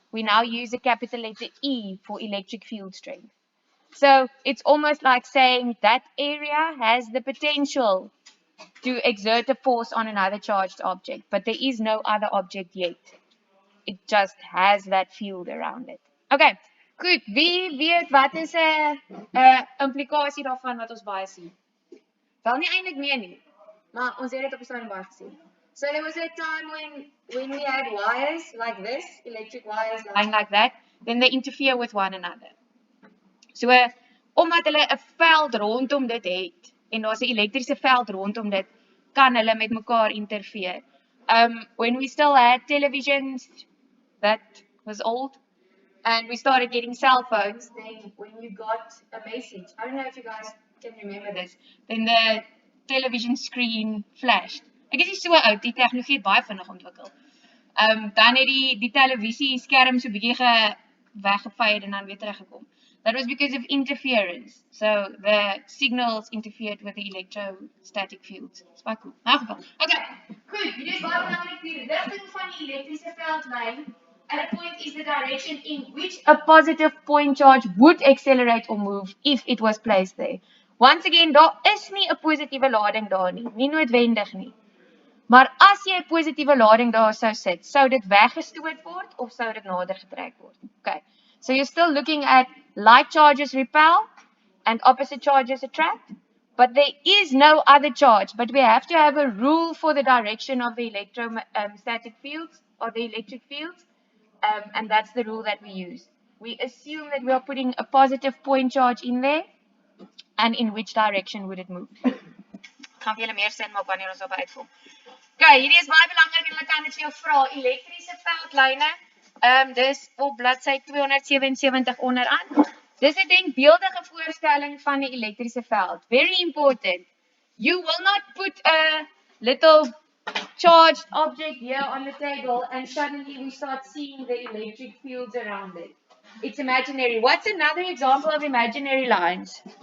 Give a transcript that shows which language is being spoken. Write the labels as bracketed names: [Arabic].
[English] We now use a capital letter E for electric field strength. So it's almost like saying that area has the potential to exert a force on another charged object, but there is no other object yet. It just has that field around it. [Afrikaans] Okay, goed. Wie weet wat is 'n implikasie daarvan wat ons baie sien? Wel nie eintlik meer nie, maar ons het dit op die stadium baie gesien. [English] So there was a time when we had wires like this, electric wires lying like that, then they interfere with one another. [Afrikaans] So omdat hulle 'n veld rondom dit het en daar's 'n elektriese veld rondom dit, kan hulle met mekaar interfereer. [English] When we still had televisions, that was old, and we started getting cell phones, then when you got a message, I don't know if you guys can remember this, then the television screen flashed. [Afrikaans] Ek is nie so oud, die tegnologie het baie vinnig ontwikkel. Dan het die televisie skerm so bietjie weggefade en dan weer teruggekom. [English] That was because of interference. So the signals interfered with the electrostatic fields. [Afrikaans] Dis baie cool. In geval. Okay, goed. Dit is baie belangrik die rigting van die elektriese veldlyn. [English] At a point is the direction in which a positive point charge would accelerate or move if it was placed there. Once again, [Afrikaans] daar is nie 'n positiewe lading daar nie noodwendig nie. Maar as jy 'n positiewe lading daar sou sit, sou dit weggestoot word of sou dit nader getrek word? Okay. [English] So you're still looking at like charges repel and opposite charges attract, but there is no other charge, but we have to have a rule for the direction of the electrostatic fields or the electric fields. And that's the rule that we use. We assume that we are putting a positive point charge in there, and in which direction would it move? [Afrikaans] Gaan vir julle meer sin maak wanneer ons daarby uitkom. Okay, hierdie is baie belangrik en hulle kan dit vir jou vra. Elektriese veldlyne, dis op bladsy 277 onderaan. Dis 'n denkbeeldige voorstelling van 'n elektriese veld. [English] Very important. You will not put a little charged object here on the table and suddenly we start seeing the electric fields around it. It's imaginary. What's another example of imaginary lines?